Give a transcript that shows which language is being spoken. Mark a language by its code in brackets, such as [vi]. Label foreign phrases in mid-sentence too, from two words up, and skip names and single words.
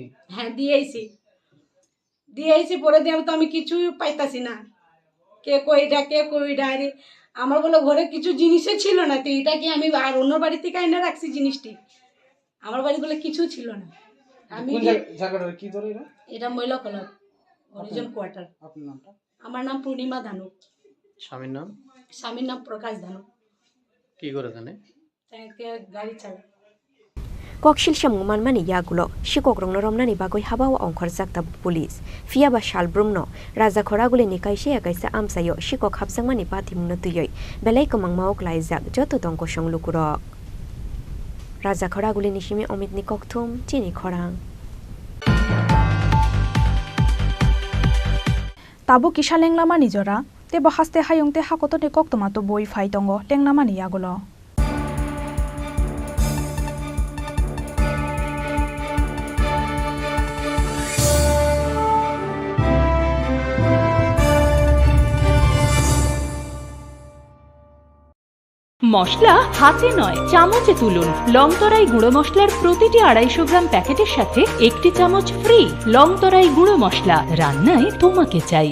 [bn] হ্যাঁ দিয়েছি পরে দিয়ে তো আমি কিছুই পাইতাছি না, কে কইডা আরে আমার বলে ঘরে কিছু জিনিসই ছিল না, তো এটা কি আমি আর অন্য বাড়ি থেকে এনে রাখছি জিনিসটি, আমার বাড়ি বলে কিছু ছিল না। আমি জায়গাটা কি ধরে এটা মহিলা কলর হরিজন কোয়ার্টার। আপনার নামটা? আমার নাম পূর্ণিমা ধানু। স্বামীর নাম? স্বামীর নাম প্রকাশ ধানু। কি করে জানে? গাড়ি চালায়। [trp] Kokshil shamu manmani yagulo shikok rongno romnani bagoi habawa ongkhor jakta police fiaba shalbrumno raja khoraguli ni kaise akaisa amsayo shikok hapsangmani pathimno tuyoi belai komang maok laijak joto tongko songlukuro raja khoraguli ni simi omit ni kokthum chini khorang tabu kisha lenglama nijora te bahaste hayongte hakotote koktomato boi phaitongo lenglama ni yagulo [bn] মশলা হাতে নয় চামচে তুলুন লংতরাই গুঁড়ো মশলার প্রতিটি 250 গ্রাম প্যাকেটের সাথে 1টি চামচ ফ্রি লংতরাই গুঁড়ো মশলা রান্নায় তোমাকে চাই।